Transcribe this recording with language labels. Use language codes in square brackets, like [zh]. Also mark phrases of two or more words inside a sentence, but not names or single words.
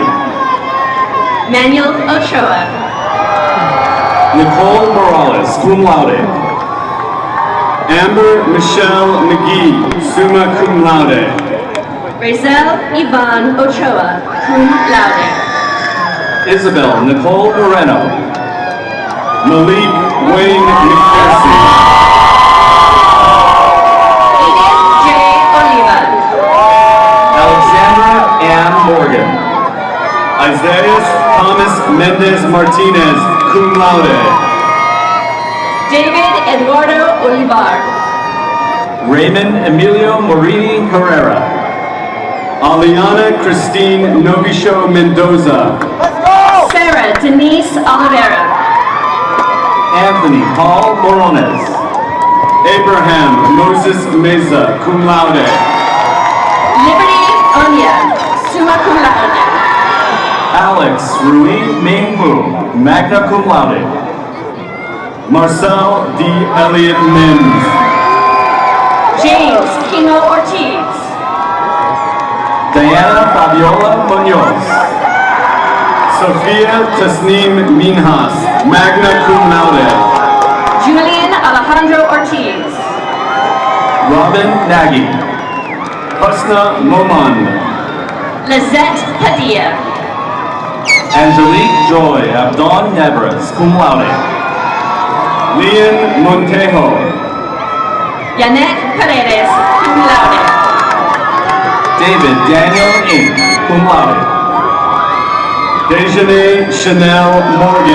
[en] Manuel Ochoa. Nicole Morales, [la] cum laude. [en] Amber Michelle McGee, [la] summa cum laude. [en] Razel Yvonne Ochoa, [la] cum laude. [en] Isabel Nicole Moreno. Malik Wayne McPherson. Edith J. Oliva. Alexandra Ann Morgan. Isaiah Thomas Mendez Martinez, [la] cum laude. [en] David Eduardo Olivar. Raymond Emilio Morini Herrera. Aliana Christine Novisho Mendoza. Sarah Denise Oliveira. Anthony Paul Morones. Abraham Moses Meza, [la] cum laude. [en] Liberty Onya, [la] summa cum laude. [en] Alex Rui Ming Mu, [la] magna cum laude. [en] Marcel D. Elliott Mims. James Kino Ortiz. Diana Fabiola Munoz. Sofia Tasnim Minhas, [la] magna cum laude. [en] Julian Alejandro Ortiz. Robin Nagy. Husna Moman. Lizette Padilla. Angelique Joy Abdon Nebres, [la] cum laude. [en] Lian Montejo. Yanet Paredes, [la] cum laude. [en] David Daniel Inc., [la] cum laude. [en] Dejanay Chanel Morgan.